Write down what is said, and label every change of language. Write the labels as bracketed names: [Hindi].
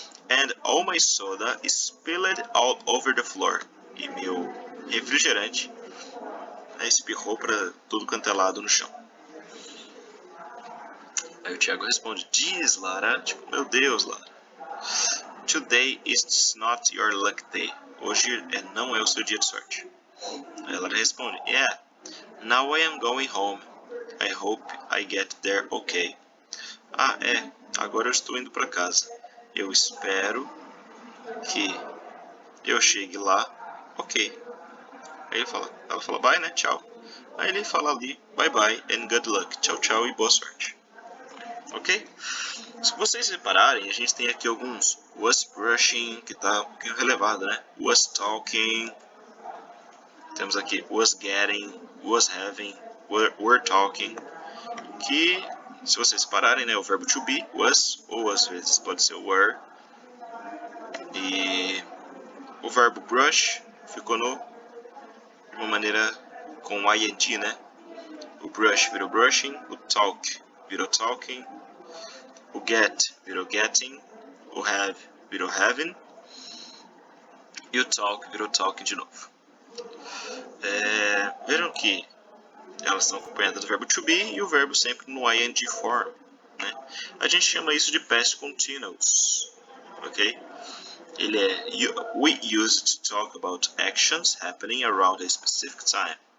[English] And all my soda spilled all over the floor. [Portuguese] E meu refrigerante espirrou para tudo quanto é lado no chão. Aí o Thiago responde, Jeez, Lara, tipo, meu Deus, Lara. [English] Today is not your luck day. [Portuguese] Hoje não é o seu dia de sorte. Aí ela responde, [English] Yeah, now I am going home. I hope I get there okay. [Portuguese] Ah, agora eu estou indo para casa. Eu espero que eu chegue lá, ok. Aí ela fala bye, né? Tchau. Aí ele fala ali, [English] bye bye and good luck. [Portuguese] Tchau, tchau e boa sorte. Ok? Se vocês repararem, a gente tem aqui alguns was brushing, que está um pouquinho relevado, né? Was talking. Temos aqui was getting, was having, were talking. Que, se vocês repararem, né? O verbo to be, was, ou às vezes pode ser were. E o verbo brush ficou de uma maneira com ing, né? O brush virou brushing, o talk virou talking, o get virou getting, o have virou having e o talk virou talking de novo. Vejam que elas estão acompanhadas do verbo to be e o verbo sempre no ing form, né? A gente chama isso de past continuous, ok? [English] Ele we use it to talk about actions happening around a specific time.